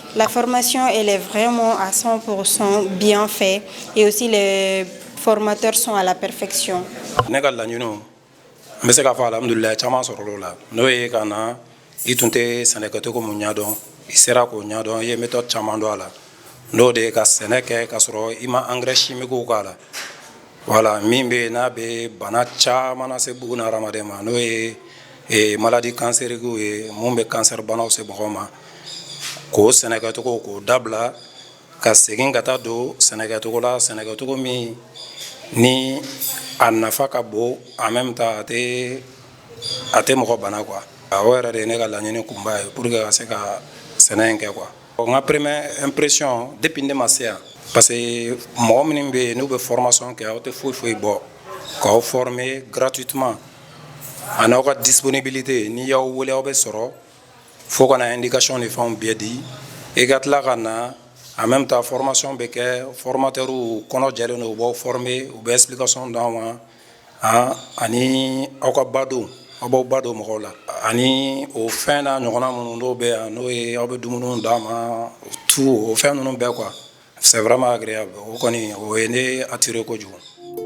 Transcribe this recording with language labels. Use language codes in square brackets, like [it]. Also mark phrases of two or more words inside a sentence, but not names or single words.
[fr] La formation, elle est vraiment à 100% bien faite et aussi les formateurs sont à la perfection. [bm] Ne ka laɲiniw n bɛ se k'a fɔ alhamdulilayi caman sɔrɔla o la n'o ye ka na I tun tɛ sɛnɛkɛcogo mun ɲɛdɔn I sera k'o ɲɛdɔn I ye méthode caman dɔn a la n'o de ye ka sɛnɛ kɛ k'a sɔrɔ I ma [fr] engrais chimiques [bm] k'a la voilà min bɛ n'a bɛ bana caman lase buna hadamaden ma n'o ye [fr] maladie cancériques [bm] ye mun bɛ cancer banaw se mɔgɔw ma k'o sɛnɛkɛcogo k'o dabila ka segin ka taa don sɛnɛkɛcogo la sɛnɛkɛcogo min ni a nafa ka bon [fr] en même temps [bm] a tɛ mɔgɔ bana quoi o yɛrɛ de ye ne ka laɲini kunba ye [fr] pour que [bm] ka se ka sɛnɛ in kɛ quoi. N ka [fr] première impression depuis [bm] ne ma se yan [fr] parce que [bm] mɔgɔ minnu bɛ yen n'u bɛ formation kɛ aw tɛ foyi foyi bɔ k'aw [fr] former gratuitement [bm] ani aw ka disponibilité ni y'aw wele aw bɛ sɔrɔ fo ka na indication ni fɛnw bɛɛ di I ka tila ka na [fr] en même temps formation [bm] bɛ kɛ formateurs kɔnɔ jɛlen don u b'aw former u bɛ explication d'aw ma ani aw ka ba don aw b'aw ba don mɔgɔw la ani o fɛn n'a ɲɔgɔnna minnu n'o bɛ yan n'o ye aw bɛ dumuniw d'a ma tout o fɛn ninnu bɛɛ quoi [fr] c'est vraiment agréable [bm] o kɔni o ye ne attiré kojugu.